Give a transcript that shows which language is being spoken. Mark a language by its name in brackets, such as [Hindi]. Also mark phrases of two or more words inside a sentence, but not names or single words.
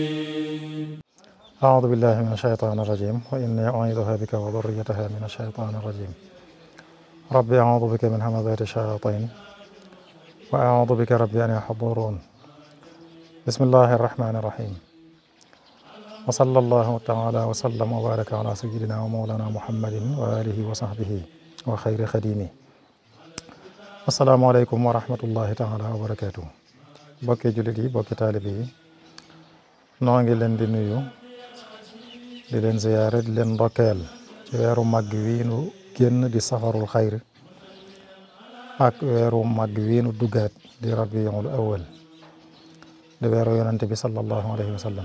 [Arabic] أعوذ بالله من الشيطان الرجيم وإني أعيذها بك وذريتها من الشيطان الرجيم ربي أعوذ بك من همزات الشياطين وأعوذ بك ربي أن يحضرون. بسم الله الرحمن الرحيم وصلى الله تعالى وسلم وبارك على سيدنا ومولانا محمد وآله وصحبه وخير خديمه. السلام عليكم ورحمة الله تعالى وبركاته. [Wolof] bokki jullit yi bokki taalibe yi noo ngi leen di nuyu di leen ziyaare di leen ndokkeel ci weeru màgg wii nu génn di safarul xayr ak weeru màgg wii nu duggaat di rabiul awal di weeru yonante bi [Arabic] صلى الله عليه وسلم.